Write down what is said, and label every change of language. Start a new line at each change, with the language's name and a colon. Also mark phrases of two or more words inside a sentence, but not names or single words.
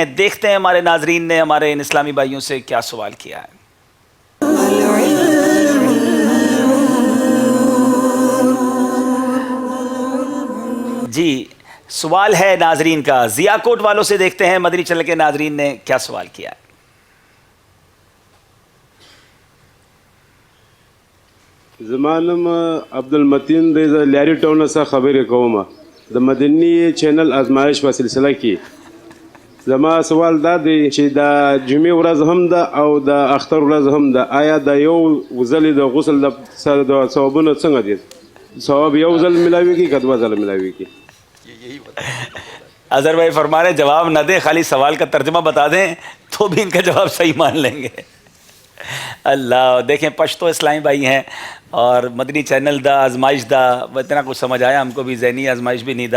Urdu: دیکھتے ہیں ہمارے ناظرین نے ہمارے ان اسلامی بھائیوں سے کیا سوال کیا ہے. جی سوال ہے ناظرین کا، ضیاکوٹ والوں سے دیکھتے ہیں مدنی چینل کے ناظرین نے کیا سوال کیا ہے.
Pashto: زمانم عبد المتین د لیاری ټاون څخه خبرې کوم. د مدني چینل آزمایش په سلسله کې زما سوال دا دی چې د جمعې ورځ هم ده او د اختر ورځ هم ده، آیا د یو ځلې د غسل د ثوابونه څنګه دي؟ ثواب یو ځل ملاویږي که دوه ځله ملاویږي؟
Urdu: اظہر بھائی فرما رہے جواب نہ دیں، خالی سوال کا ترجمہ بتا دیں تو بھی ان کا جواب صحیح مان لیں گے. اللہ دیکھیں پشتو اسلامی بھائی ہیں اور مدنی چینل دا آزمائش دا اتنا کچھ سمجھ آیا ہم کو بھی، ذہنی آزمائش بھی نہیں دا.